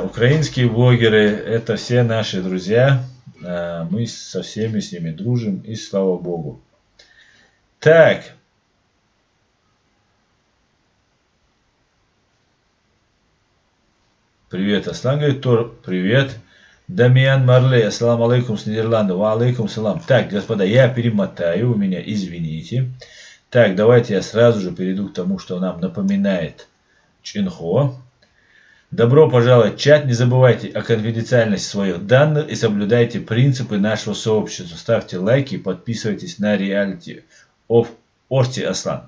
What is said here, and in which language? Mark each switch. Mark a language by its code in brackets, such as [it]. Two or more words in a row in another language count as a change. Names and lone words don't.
[ru] Украинские блогеры, это все наши друзья. Мы со всеми с ними дружим, и слава Богу. Так. Привет, Аслан говорит, Тор, привет. Дамиан Марлей, [ar] السلام عليكم [ru] с Нидерландов, [ar] وعليكم السلام. [ru] Так, господа, я перемотаю, вы меня извините. Так, давайте я сразу же перейду к тому, что нам напоминает Чинхо. Добро пожаловать в чат, не забывайте о конфиденциальности своих данных и соблюдайте принципы нашего сообщества. Ставьте лайки и подписывайтесь на реалити Орти Аслан.